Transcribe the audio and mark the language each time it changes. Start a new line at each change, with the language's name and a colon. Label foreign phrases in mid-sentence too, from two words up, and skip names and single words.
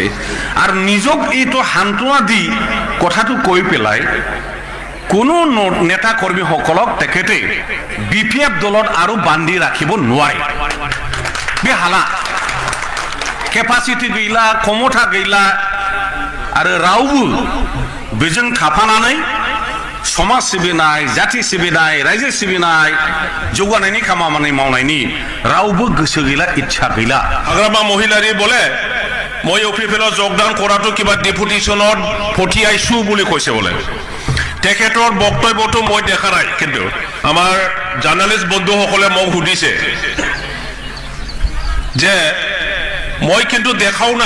Assamese: আৰু নিজক এইটো সান্তনা দি কথাটো কৈ পেলাই কোনো নেতা কৰ্মীসকলক তেখেতে বিপিএফ দলত আৰু বান্ধি ৰাখিব নোৱাৰে।
Bodo: बे हाला केपासिटी गैला, क्षमता गैला, आरो रावबो बेजों थाफानानै समाज सिबिनाय, जाति सिबिनाय, रायजो सिबिनाय, जौगानायनि खामानि मावनायनि रावबो गोसो गैला, इच्छा गैला।
Assamese: हाग्रामा महिलारी बोले মই ইউপিপিএলত যোগদান কৰাটো কিবা ডেপুটেশ্যনত পঠিয়াইছো বুলি কৈছে বোলে। তেখেতৰ বক্তব্যটো মই দেখা নাই, কিন্তু আমাৰ জাৰ্নালিষ্ট বন্ধুসকলে মোক সুধিছে যে মই কিন্তু দেখাও নাই।